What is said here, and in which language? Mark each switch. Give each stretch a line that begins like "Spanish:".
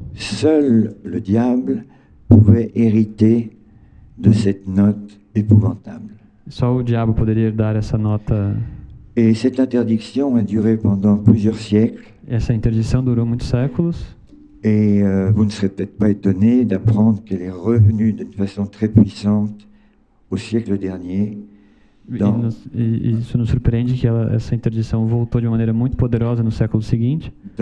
French: Seul le diable pouvait hériter de cette note épouvantable.
Portuguese: Só o diabo poderia herdar essa nota.
French: Et cette interdiction a duré pendant plusieurs siècles.
Portuguese: Essa interdição durou muitos séculos.
French: Et vous ne serez peut-être pas étonné d'apprendre qu'elle est revenue d'une façon très puissante au siècle dernier.
Portuguese: E isso nos surpreende que essa interdição voltou de uma maneira muito poderosa no século seguinte.